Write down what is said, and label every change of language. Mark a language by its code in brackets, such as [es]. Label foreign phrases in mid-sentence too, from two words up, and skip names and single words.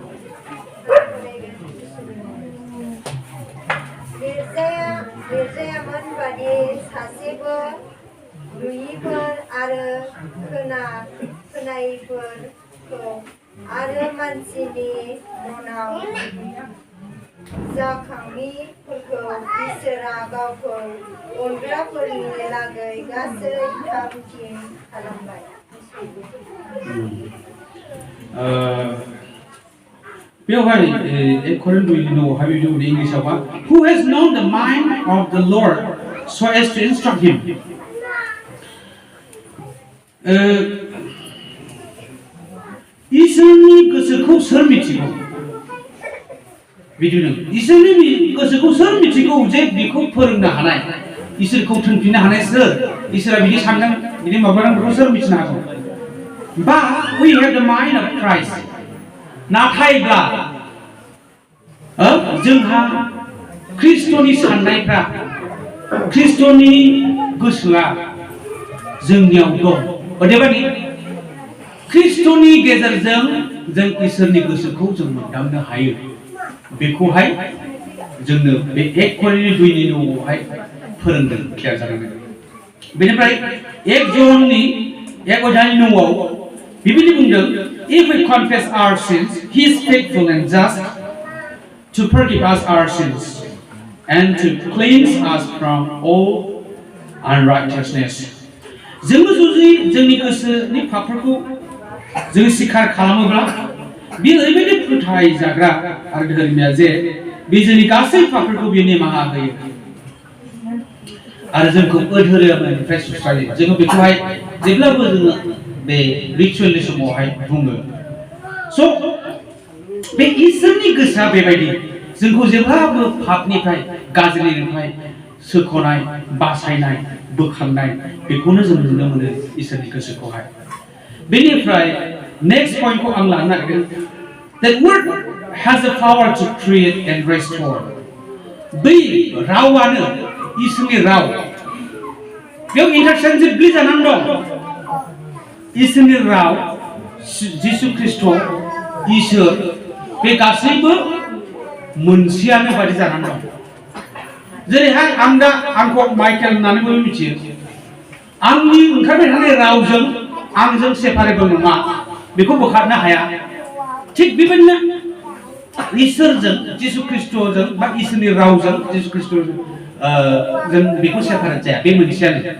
[brx] लिरजायामोन बादि सासेबो नुयिफोर आरो खोनायिफोरखौ आरो मानसिनि मनाव जाखाङिफोरखौ इसोरा गावखौ अनग्राफोरनि लागै गासै थामथिम खालामबाय बेवहाय 1 करिन्थ 2:9 हाबिबि उनि इंलिशावहा [en] who has known the mind of the Lord so as to instruct him [brx] इसोरनि गोसोखौ सोर मिथिगौ बिदिनो इसोरनि गोसोखौ सोर मिथिगौ जे बेखौ फोरोंनो हानाय इसोरखौ थोनफिननो हानाय सोर इसोरा बिदि सानदों बिदि माबादों बेखौ सोर मिथिनो हागौ [en] But we have the mind of Christ [brx] नाथायब्ला जोंहा ख्रिस्ट'नि साननायफ्रा ख्रिस्ट'नि गोसोआ जोंनियाव दं अदेबानि ख्रिस्ट'नि गेजेरजों जों इसोरनि गोसोखौ जों मोनदांनो हायो बेखौहाय जोंनो बे 1 करिन्थ 2:9आवहाय फोरोंदों क्लियार जादों बेनिफ्राय 1 जननि 1:9आव बिबिदि बुंदों if [en] we confess our sins he is faithful and just to forgive us our sins and to cleanse us from all unrighteousness [brx] जोङो जुदि जोंनि गोसोनि पापफोरखौ जों स्वीकार खालामोब्ला बे ओरैबायदि फोथायजाग्रा आरो धोरोमिया जे बे जोंनि गासै पापफोरखौ बे निमाहा होयो आरो जोंखौ अधोरोमनिफ्राय सुस्रायो जोङो बेखौहाय जेब्लाबो जोङो बे रिचुवेलनि समावहाय बुङो स' बे इसोरनि गोसोआ बेबायदि जोंखौ जेब्लाबो पापनिफ्राय गाज्रिनिफ्राय सोख'नाय बासायनाय बोखांनाय बेखौनो जों नुनो मोनो इसोरनि गोसोखौहाय बेनिफ्राय [en] next point [brx] आं लानो नागिरदों [en] that word has the power to create and restore [brx] बै रावानो इसोरनि राव बेयाव इन्टारचेन्जेबलि जानानै दं इसोरनि राव जिसु ख्रिस्ट' इसोर बे गासैबो मोनसेयानो बायदि जानानै दं जेरैहाय आं दा आंखौ माइकेल होननानै बयबो मिथियो आंनि ओंखारबाय थानाय रावजों आंजों सेपारेबल नङा बेखौ बोखारनो हाया थिग बेबायदिनो इसोरजों जिसु ख्रिस्ट'जों बा इसोरनि रावजों जिसु ख्रिस्ट'जों जों बेखौ सेपारेट जाया बे मोनसेयानो